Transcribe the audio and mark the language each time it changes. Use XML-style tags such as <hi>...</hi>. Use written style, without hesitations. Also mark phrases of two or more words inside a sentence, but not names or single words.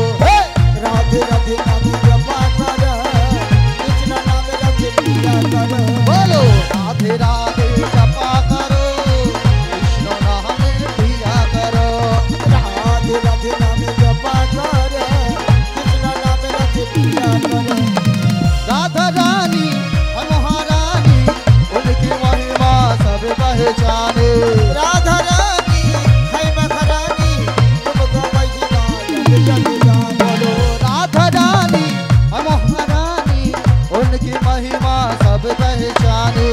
<bn>রাধে রাধে নামে জপা কর, কৃষ্ণ নামে রাধে প্রিয়া কর। বলো রাধে রাধে জপা করো, কৃষ্ণ নামে প্রিয়া করো। রাধে রাধে নামে জপা কর, কৃষ্ণ নামে রাধে প্রিয়া কর।</bn> <hi>राधा रानी महारानी उनकी महिमा सब पहचाने। राधा रानी है महारानी, तुमको महिमा जग जग जाने। बोलो राधा रानी महारानी उनकी महिमा सब पहचाने।</hi>